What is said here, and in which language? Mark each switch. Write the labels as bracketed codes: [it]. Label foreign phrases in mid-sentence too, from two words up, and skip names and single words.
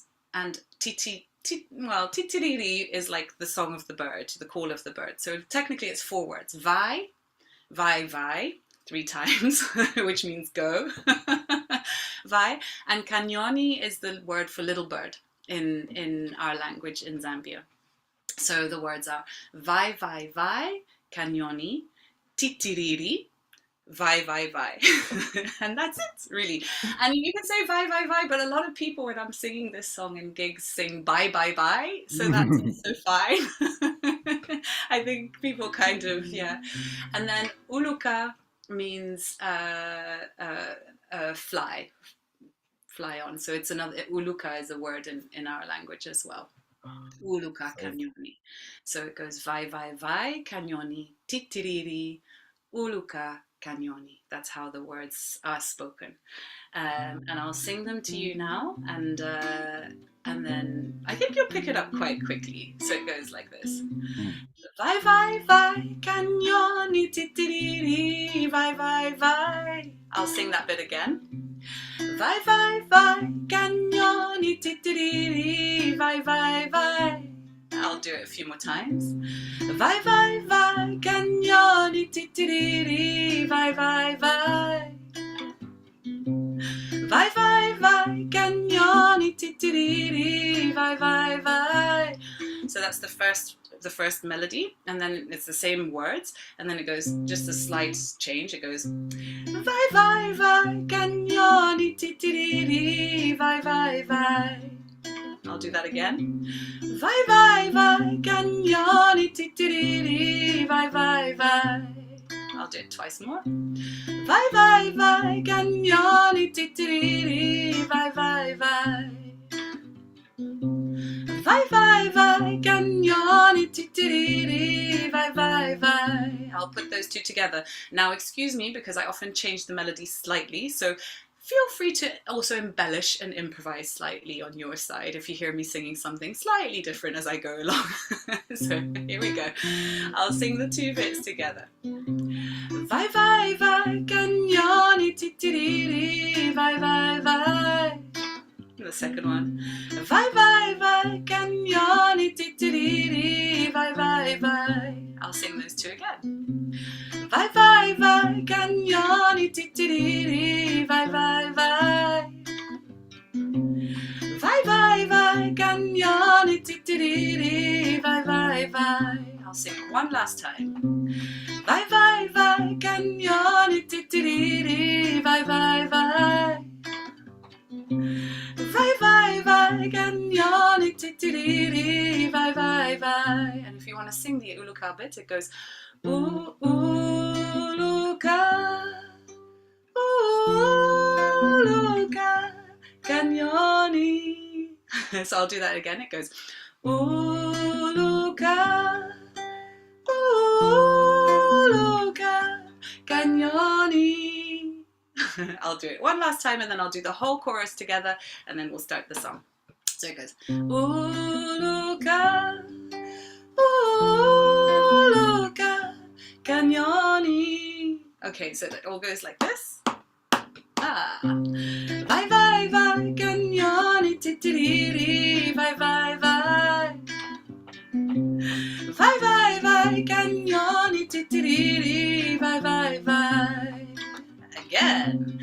[en] And titiriri is like the song of the bird, the call of the bird. So technically it's 4 words. Vai, vai, 3 times, which means go. Vai. And kanyoni is the word for little bird in our language in Zambia. So the words are [ny] vai, kanyoni, titiriri, vai. [en] And that's it, really. And you can say vai, but a lot of people when I'm singing this song in gigs sing bye. So that's also fine. I think people kind of, yeah. And then Uluka means fly on. So it's another, Uluka is a word in our language as well. [ny] Uluka kanyoni. [en] So it goes vai, [ny] kanyoni, titiriri, Uluka kanyoni. [en] That's how the words are spoken. And I'll sing them to you now, and then I think you'll pick it up quite quickly. So it goes like this. [ny] Vai, kanyoni, titiriri, vai. [en] I'll sing that bit again. [ny] Vai, kanyoni, titiriri, vai. [en] I'll do it a few more times. [ny] Vai, kanyoni, titiriri, vai. Vai, kanyoni, titiriri, vai. [en] So that's the first melody, and then it's the same words, and then it goes just a slight change. It goes [ny] vai, kanyoni, titiriri, vai. [en] I'll do that again. [ny] Vai, kanyoni, titiriri, vai. [en] I'll do it twice more. [ny] Vai, kanyoni, titiriri, vai. Vai, vai, kanyoni, titiriri, vai, vai, vai. [en] I'll put those two together. Now, excuse me, because I often change the melody slightly, so feel free to also embellish and improvise slightly on your side if you hear me singing something slightly different as I go along. So here we go. I'll sing the two bits together. [ny] Vai, vai, vai, kanyoni, titiriri, vai, vai, vai. [en] The second one. [ny] Vai, vai, vai, kanyoni, titiriri, vai, vai, vai. [en] I'll sing those two again. [ny] Vai, vai, vai, kanyoni, titiriri, vai, vai, vai. Vai, vai, vai, kanyoni, titiriri, vai, vai, vai. [en] I'll sing it one last time. [ny] Vai, vai, vai, kanyoni, titiriri, vai, vai, vai. Vai, vai, vai, kanyoni, titiriri, vai, vai, vai. [en] And if you want to sing the Uluka bit, it goes [ny] Uluka, Uluka, kanyoni. [en] So I'll do that again. It goes [ny] Uluka, Uluka, kanyoni. [en] I'll do it one last time and then I'll do the whole chorus together and then we'll start the song. So it goes [ny] Uluka, Uluka, kanyoni. [en] Okay, so it all goes like this. Ah. [ny] Vai, vai, vai, kanyoni, titiriri, vai, vai, vai. Vai, vai, vai, kanyoni, titiriri, vai, vai, vai. [en] Again.